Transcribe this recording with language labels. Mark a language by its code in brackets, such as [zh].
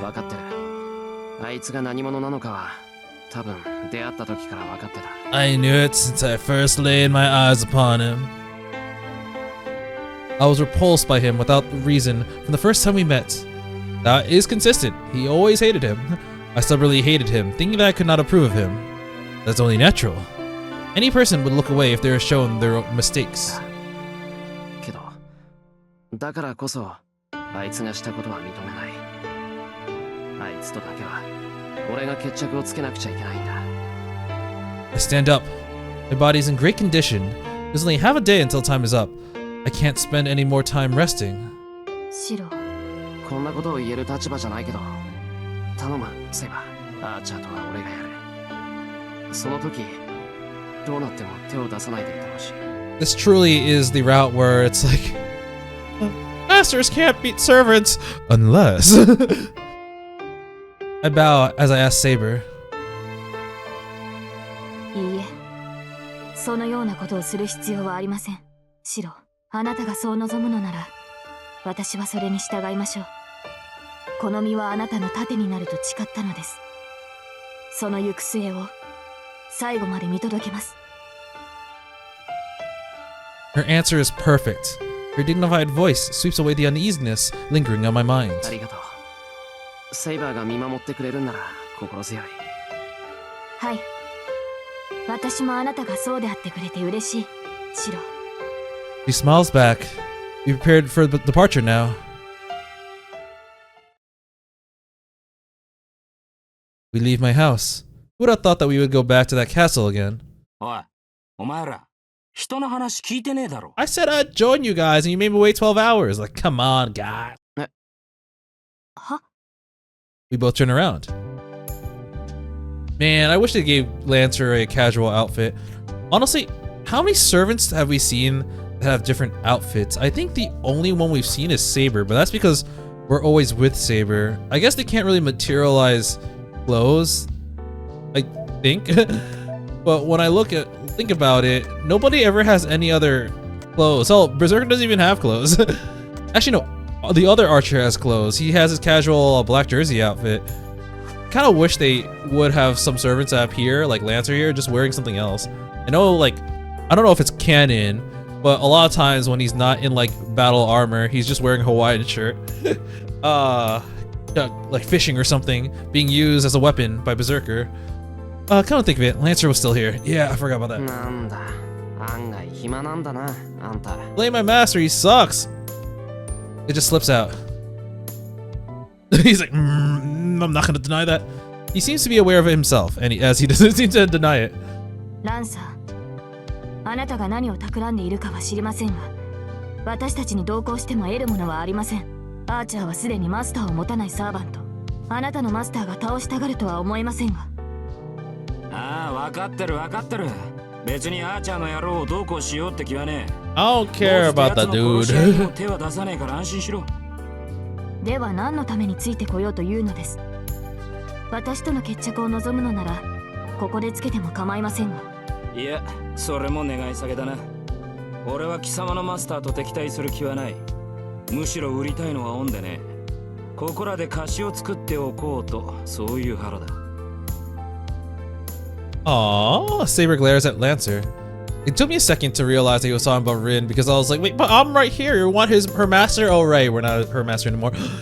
[ja] 分かってる。あいつが何者なのかは多分出会った時から分かってた。 [en] I knew it since I first laid my eyes upon him. I was repulsed by him without reason from the first time we met. That is consistent. He always hated him. I stubbornly hated him, thinking that I could not approve of him. That's only natural. Any person would look away if they are shown their mistakes. [ja] けど、だからこそあいつがしたことは認めない。あいつとだけは俺が決着をつけなくちゃいけないんだ。 [en] I stand up. My body is in great condition. There's only half a day until time is up. I can't spend any more time resting. [ja] シロ。こんなことを言える立場じゃないけど、頼む、セイバー。アーチャーとは俺がやる。その時、どうなっても手を出さないでいてほしい。 [en] This truly is the route where it's like, masters can't beat servants unless. I bow as I ask Saber. [ja] いいえ、そのようなことをする必要はありません。シロ、あなたがそう望むのなら、私はそれに従いましょう。この身はあなたの盾になると誓ったのです。その行く末を最後まで見届けます。 [en] Her answer is perfect. Her dignified voice sweeps away the uneasiness lingering on my mind. [ja] ありがとう。セイバーが見守ってくれるんなら心強い。はい。私もあなたがそうであってくれて嬉しい、シロ。 [en] She smiles back. We prepared for departure now. We leave my house. Who would have thought that we would go back to that castle again? [ja] おい、お前ら、人の話聞いてねえだろ。 [en] I said I'd join you guys and you made me wait 12 hours. Like, come on, God. [ja] は？ [en] We both turn around. Man, I wish they gave Lancer a casual outfit. Honestly, how many servants have we seen that have different outfits? I think the only one we've seen is Saber, but that's because we're always with Saber. I guess they can't really materialize clothes, I think. But when I think about it, nobody ever has any other clothes. Oh, Berserker doesn't even have clothes. Actually, no. The other archer has clothes. He has his casual black jersey outfit. Kind of wish they would have some servants up here, like Lancer here, just wearing something else. I know, like, I don't know if it's canon, but a lot of times when he's not in like battle armor, he's just wearing a Hawaiian shirt. Like fishing or something, being used as a weapon by Berserker. Come to think of it, Lancer was still here. Yeah, I forgot about that. [ja] なんだ、案外暇なんだな、あんた。 [en] Blame my master, he sucks. It just slips out. He's like, I'm not gonna deny that. He seems to be aware of it himself, and as he doesn't seem to deny it. [ja] ランサー、あなたが何を企んでいるかは知りませんが、私たちに同行しても得るものはありません。アーチャーはすでにマスターを持たないサーバント。あなたのマスターが倒したがるとは思えませんが。ああ、分かってる分かってる。別にアーチャーの野郎をどうこうしようって気はねえ。 [en] I don't care about that dude. [ja] 手は出さねえから安心しろ。では何のためについてこようというのです。私との決着を望むのならここでつけても構いませんが。いや、それも願い下げだな。俺は貴様のマスターと敵対する気はない。むしろ売りたいのはオンでね。ここらで貸しを作っておこうと、そういう腹だ。 [en] Aww, Saber glares at Lancer. It took me a second to realize that he was talking about Rin because I was like, wait, but I'm right here. You want her master? Oh, right, we're not her master anymore.